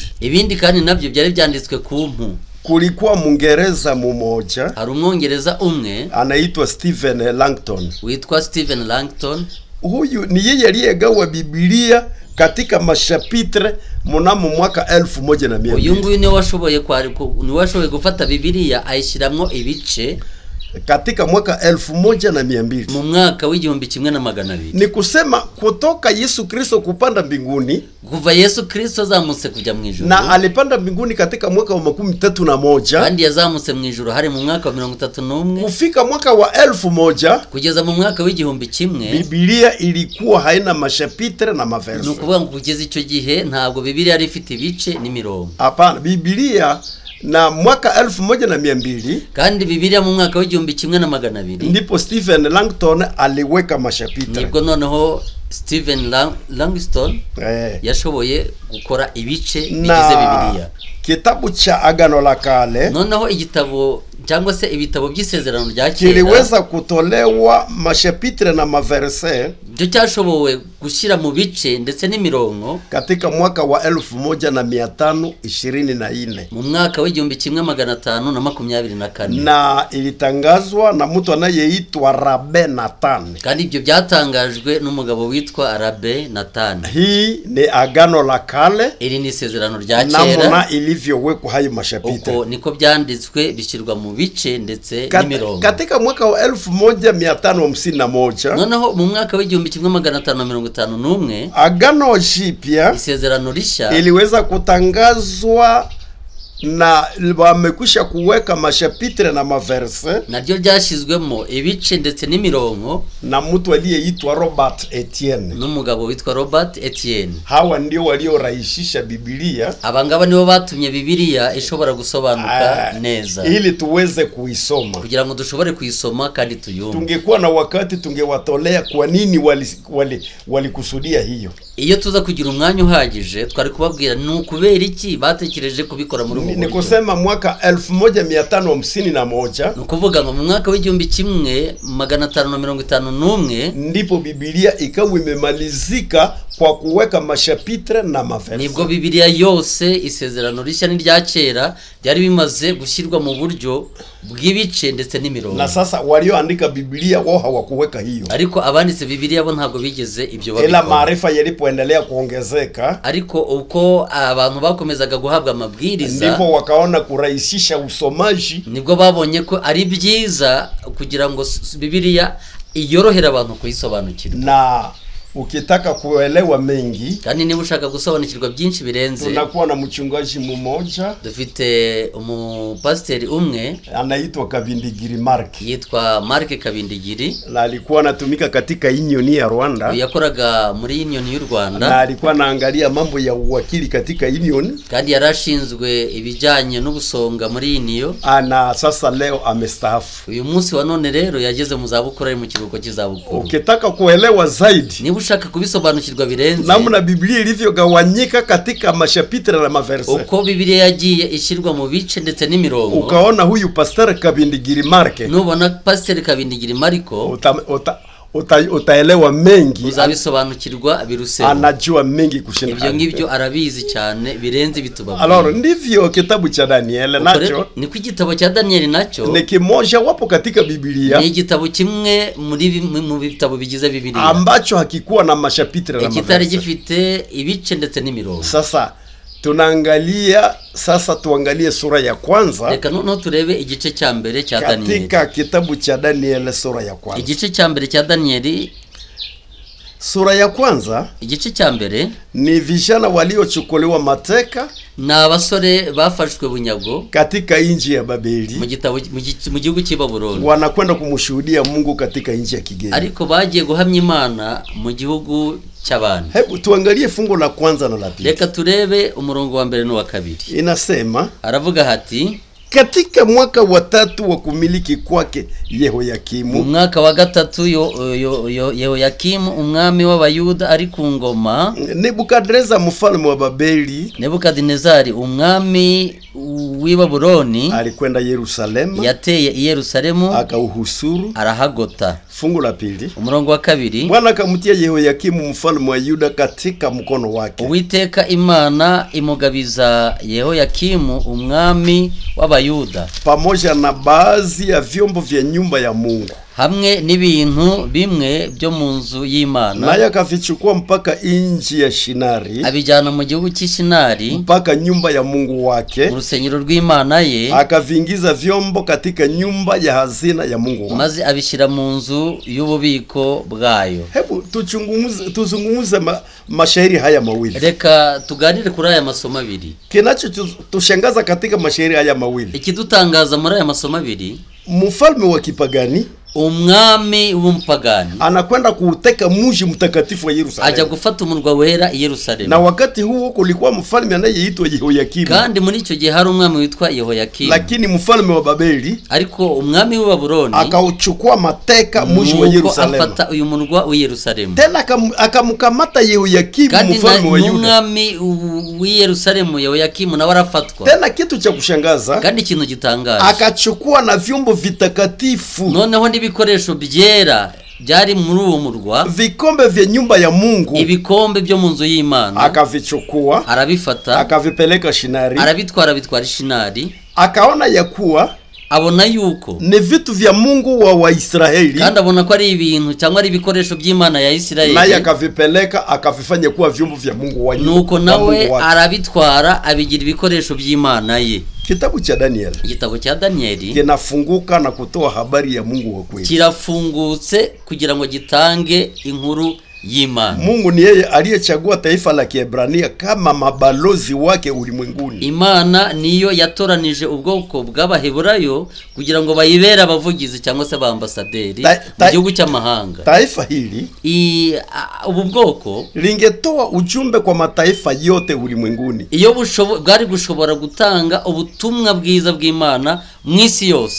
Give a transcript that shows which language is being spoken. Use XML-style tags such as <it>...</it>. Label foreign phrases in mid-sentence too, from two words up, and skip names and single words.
<rw>Ibindi kandi nabyo byari byanditswe ku mpu.</rw> <sw>Kulikuwa Mungereza mmoja,</sw> <rw>hari umwongereza umwe</rw> <sw>anaitwa Stephen Langton.</sw> <rw>Witwa Stephen Langton.</rw> <sw>Huyu ni yeye aliyegawa Biblia katika mashapitre mnamo mwaka 1100.</sw> <rw>Uyu nguyu ni washoboye gufata Biblia ayishiramwo ibice</rw> <sw>katika mwaka 1200,</sw> <rw>mu mwaka w'igihumbi 1200.</rw> <sw>Ni kusema kutoka Yesu Kristo kupanda mbinguni,</sw> <rw>kuva Yesu Kristo zamutse kujya mu ijuru,</rw> <sw>na alipanda mbinguni katika mwaka wa 31,</sw> <rw>kandi yazamutse mu ijuru hari mu mwaka wa 31,</rw> <sw>kufika mwaka wa 1000,</sw> <rw>kugeza mu mwaka w'igihumbi 1,</rw> <sw>Biblia ilikuwa haina mashapitre na maverse.</sw> <rw>Nukuvuga ngo kugeza icyo gihe ntabwo Biblia yari ifite ibice n'imirongo.</rw> <sw>Hapana, Biblia na mwaka 1200,</sw> <rw>kandi Biblia mu mwaka w'igihumbi 1200</rw> <sw>ndipo Stephen Langton aliweka mashapitre.</sw> <rw>Nibwo noneho Stephen Langston yashoboye gukora ibice bigize Biblia.</rw> <sw>Kitabu cha agano la kale,</sw> <rw>noneho igitabo cyangwa se ibitabo by'isezerano rya kera,</rw> <sw>kiliweza kutolewa mashapitre na maverse,</sw> <rw>byo cyashobowe gushyira mu bice ndetse n'imirongo</rw> <sw>katika mwaka wa 1524,</sw> <rw>mu mwaka w'igihumbi 1524,</rw> <sw>na ilitangazwa na mtu anayeitwa Rabbe Nathan.</sw> <rw>Kandi ibyo byatangajwe n'umugabo witwa Rabbe Nathan.</rw> <sw>Hii ni agano la kale,</sw> <rw>iri ni isezerano rya kera,</rw> <sw>namna ilivyowekwa hayo mashapitre.</sw> <rw>Uko niko byanditswe bishyirwa mu bice ndetse n'imirongo.</rw> <sw>Katika mwaka wa 1551,</sw> <rw>noneho mu mwaka w'igihumbi 1551,</rw> <sw>agano jipya,</sw> <rw>isezerano rishya,</rw> <sw>iliweza kutangazwa na wamekwisha kuweka mashapitre na maverse,</sw> <rw>naryo ryashizwemo ibice ndetse n'imirongo,</rw> <sw>na mtu aliyeitwa Robert Etienne,</sw> <rw>n'umugabo witwa Robert Etienne.</rw> <sw>Hawa ndio waliorahisisha Biblia.</sw> <rw>Abangaba nibo batumye Biblia ishobora gusobanuka neza,</rw> <sw>ili tuweze kuisoma,</sw> <rw>kugira ngo dushobore kuyisoma kandi tuyumve.</rw> <sw>Tungekuwa na wakati tungewatolea kwa nini walikusudia hiyo.</sw> <rw>Iyo tuza kugira umwanya uhagije twari kubabwira n'ukubera iki batekereje kubikora muri ubu buryo.</rw> <sw>Ni kusema mwaka 1551,</sw> <rw>nukuvuga ngo mu mwaka w'igihumbi 1551</rw> <sw>ndipo Biblia ikawa imemalizika kwa kuweka mashapitre na maverse.</sw> <rw>Nibwo Biblia yose isezerano rishya n'irya kera byari bimaze gushyirwa mu buryo bw'ibice ndetse n'imirongo.</rw> <sw>Na sasa walioandika Biblia wao hawakuweka hiyo,</sw> <rw>ariko abanditse Biblia bo ntabwo bigeze ibyo babikora.</rw> <sw>Ila maarifa yalipoendelea kuongezeka,</sw> <rw>ariko uko abantu bakomezaga guhabwa amabwiriza,</rw> <sw>ndipo wakaona kurahisisha usomaji,</sw> <rw>nibwo babonye ko ari byiza kugira ngo Biblia iyorohera abantu kuyisobanukirwa.</rw> <sw>Na ukitaka kuelewa mengi</sw> <rw>kandi niba ushaka gusobanukirwa byinshi birenze,</rw> <sw>tunakuwa na mchungaji mmoja</sw> <rw>dufite umupasiteri umwe</rw> <sw>anaitwa Kabindigiri Mark,</sw> <rw>yitwa Mark Kabindigiri,</rw> <sw>na alikuwa anatumika katika Union ya Rwanda,</sw> <rw>yakoraga muri Union y'u Rwanda,</rw> <sw>na alikuwa anaangalia mambo ya uwakili katika Union,</sw> <rw>kandi yarashinzwe ibijanye n'ubusonga muri Union.</rw> <sw>Ana sasa leo amestaafu.</sw> <rw>Uyu munsi wa none rero yageze mu zabukuru, ari mu kiruhuko cy'izabukuru.</rw> <sw>Ukitaka kuelewa zaidi,</sw> <rw>niba ushaka kubisobanukirwa birenze,</rw> <sw>namna Biblia ilivyogawanyika katika mashapitre na maverse,</sw> <rw>uko Biblia yagiye ishirwa mu bice ndetse n'imirongo,</rw> <sw>ukaona huyu Pastor Kabindigiri Mark,</sw> <rw>nubona Pastor Kabindigiri Mariko,</rw> <sw>utaelewa mengi,</sw> <rw>uzabisobanukirwa birusema,</rw> <sw>anajua mengi kushinda</sw> <rw>ibyo ngibyo arabizi cyane birenze bitubabwira.</rw> <sw>Alors ndivyo kitabu cha Daniel nacho,</sw> <rw>ni ku gitabo cha Daniel nacho</rw> <sw>ni kimoja wapo katika Biblia,</sw> <rw>ni igitabo kimwe mu bitabo bigize Biblia</rw> <sw>ambacho hakikuwa na mashapitre na maverse,</sw> <rw>kitari gifite ibice ndetse n'imirongo.</rw> <sw>Sasa tunaangalia, sasa tuangalie sura ya kwanza.</sw> <rw>Reka no turebe igice cya mbere cya Daniel.</rw> <sw>Katika kitabu cha Daniel sura ya kwanza.</sw> <rw>Igice cya mbere cya Daniel</rw> <sw>sura ya kwanza,</sw> <rw>igice cya mbere</rw> <sw>ni vijana waliochukuliwa mateka</sw> <rw>na abasore bafashwe bunyago</rw> <sw>katika nchi ya Babeli,</sw> <rw>mu gihugu cy'i Babuloni,</rw> <sw>wanakwenda kumshuhudia Mungu katika nchi ya kigeni,</sw> <rw>ariko bagiye guhamya Imana mu gihugu cy'abantu.</rw> <sw>Hebu tuangalie fungu la kwanza na la pili.</sw> <rw>Reka turebe umurongo wa mbere n'uwa kabiri.</rw> <sw>Inasema,</sw> <rw>aravuga hati,</rw> <sw>katika mwaka wa 3 wa kumiliki kwake Yehoyakimu,</sw> <rw>mwaka wa 3 Yehoyakimu umwami w'Abayuda ari ku ngoma,</rw> <sw>Nebukadneza mfalme wa Babeli,</sw> <rw>Nebukadnezari umwami w'i Babuloni</rw> <sw>alikwenda Yerusalemu,</sw> <rw>yateye i Yerusalemu</rw> <sw>akauhusuru,</sw> <rw>arahagota.</rw> <sw>Fungu la pili,</sw> <rw>umurongo wa kabiri,</rw> <sw>Bwana akamtia Yehoyakimu mfalme wa Yuda katika mkono wake.</sw> <rw>Uwiteka Imana imugabiza Yehoyakimu umwami w'Abayuda</rw> <sw>pamoja na baadhi ya vyombo vya nyumba ya Mungu,</sw> <rw>hamwe n'ibintu bimwe byo mu nzu y'Imana,</rw> <sw>naye akavichukua mpaka inji ya Shinari,</sw> <rw>abijyana mu gihugu cy'Ishinari,</rw> <sw>mpaka nyumba ya Mungu wake,</sw> <rw>mu rusengero rw'Imana ye,</rw> <sw>akavingiza vyombo katika nyumba ya hazina ya Mungu wake,</sw> <rw>maze abishira mu nzu y'ububiko bwayo.</rw> <sw>Hebu tuzungumuze mashairi haya mawili.</sw> <rw>Reka tuganire kuri aya masomo abiri.</rw> <sw>Kinacho tushangaza katika mashairi haya mawili,</sw> <rw>ikidutangaza muri aya masomo abiri,</rw> <sw>mfalme wa kipagani,</sw> <rw>umwami w'umupagani,</rw> <sw>anakwenda kuuteka mji mtakatifu wa Yerusalemu,</sw> <rw>aja gufata umurwa wera i Yerusalemu.</rw> <sw>Na wakati huo kulikuwa mfalme anayeitwa Yehoyakimu,</sw> <rw>kandi muri icyo gihe hari umwami witwa Yehoyakimu,</rw> <sw>lakini mfalme wa Babeli,</sw> <rw>ariko umwami wa Babuloni</rw> <sw>akauchukua mateka mji wa Yerusalemu,</sw> <rw>afata uyu murwa wa Yerusalemu,</rw> <sw>tena akamkamata Yehoyakimu mfalme wa Yuda,</sw> <rw>umwami wa Yerusalemu Yehoyakimu na warafatwa.</rw> <sw>Tena kitu cha kushangaza,</sw> <rw>kandi ikintu gitangaje,</rw> <sw>akachukua na vyombo vitakatifu,</sw> <rw>noneho n'ibikoresho byera byari muri uwo murwa,</rw> <sw>vikombe vya nyumba ya Mungu,</sw> <rw>ibikombe byo mu nzu y'Imana,</rw> <sw>akavichukua,</sw> <rw>arabifata,</rw> <sw>akavipeleka Shinari,</sw> <rw>arabitwara Shinari,</rw> <sw>akaona ya kuwa</sw> <rw>abona yuko</rw> <sw>ni vitu vya Mungu wa Waisraeli,</sw> <rw>kandi abona ko ari ibintu cyangwa ari ibikoresho by'Imana ya Isirayeli,</rw> <sw>naye akavipeleka akavifanya kuwa vyombo vya Mungu wa Yuda,</sw> <rw>nuko nawe arabitwara abigira ibikoresho by'Imana ye.</rw> <sw>Kitabu cha Daniel,</sw> <rw>igitabo cya Danieli</rw> <sw>kinafunguka na kutoa habari ya Mungu wa kweli,</sw> <rw>kirafungutse kugira ngo gitange inkuru y'Imana.</rw> <sw>Mungu ni yeye aliyechagua taifa la Kiebrania kama mabalozi wake ulimwenguni.</sw> <rw>Imana niyo yatoranije ubwoko bw'Abaheburayo kugira ngo bayibere abavugizi cyangwa se abambasaderi mu gihugu cy'amahanga.</rw> <sw>Taifa hili</sw> <rw>ubu bwoko</rw> <sw>lingetoa ujumbe kwa mataifa yote ulimwenguni,</sw> <rw>iyo bwari gushobora gutanga ubutumwa bwiza bw'Imana mwisi yose,</rw>